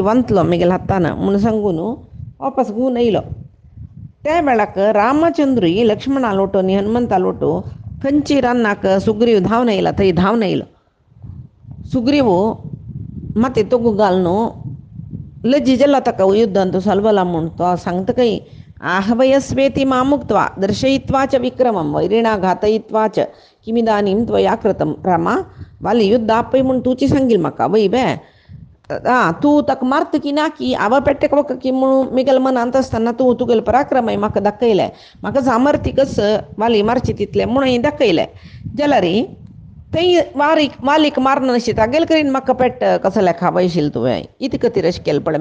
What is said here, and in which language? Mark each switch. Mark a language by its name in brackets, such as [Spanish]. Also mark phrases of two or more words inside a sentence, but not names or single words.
[Konkani] वंतलो म्हगेल्या हातान म्हूण सांगून वापस घेवन येयलो त्या वेळाक रामचंद्रूय लक्ष्मणा लोटो न्ही हनुमंता लोटो खंयची रन्नाक सुग्रीव धांवन येयला थंय धांवन येयलो सुग्रीव माते तोगू घालून लज्जी जाला ताका युद्धांत सलबला म्हूण तो सांगता खंय [Sanskrit] आहवयस्वेति मामुक्त्वा दर्शयित्वा च विक्रमं वैरिणा घातयित्वा च किमिदानीं त्वया कृतं. [Konkani] रामा, वाली युद्ध आपय म्हूण तुची सांगील म्हाका वय बे. तूं ताका मारत की ना की आवा पेट्टेक वक की म्हणून मिगेल मनांत आसतना तूं तुगेलें पराक्रमय म्हाका दाखयलें, म्हाका सामर्थ्य कसं वाली मारची तितलें म्हणून दाखयलें जाल्यार थंय वालीक मारना अशें तागेल करीन म्हाका पेट्ट कसो लेखा वयशील तुवें इत खातीर अशें केलें पळय.